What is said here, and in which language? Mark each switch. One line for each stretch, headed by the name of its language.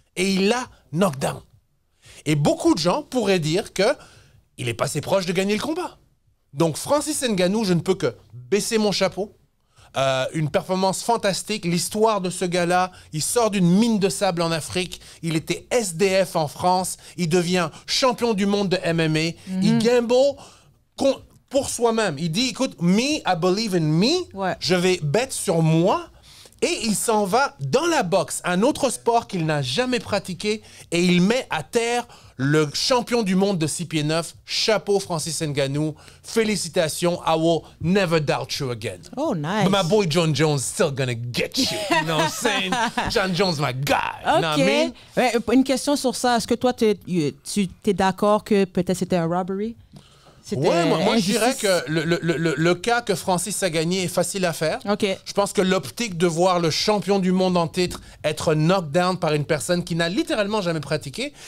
French: Et il l'a
English: knocked down.
French: Et beaucoup de gens pourraient dire qu'il est passé proche de gagner le combat. Donc Francis Ngannou, je ne peux que baisser mon chapeau. Une performance fantastique. L'histoire de ce gars-là, il sort d'une mine de sable en Afrique. Il était SDF en France. Il devient champion du monde de MMA. Il gamble pour soi-même. Il dit, écoute,
English: me, I believe in me.
French: Ouais. Je vais bet sur moi. Et il s'en va dans la boxe, un autre sport qu'il n'a jamais pratiqué, et il met à terre le champion du monde de 6 pieds 9. Chapeau, Francis Ngannou. Félicitations.
English: I will never doubt you again. Oh, nice. But my boy John Jones still gonna get you. You know what I'm saying? John Jones, my guy. You know what I mean? OK.
French: Ouais, une question sur ça. Est-ce que toi, tu es d'accord que peut-être c'était un robbery? Ouais, moi je dirais que le cas que Francis a gagné est facile à faire. OK. Je pense que l'optique de voir le champion du monde en titre être
English: knocked down
French: par une personne qui n'a littéralement jamais pratiqué.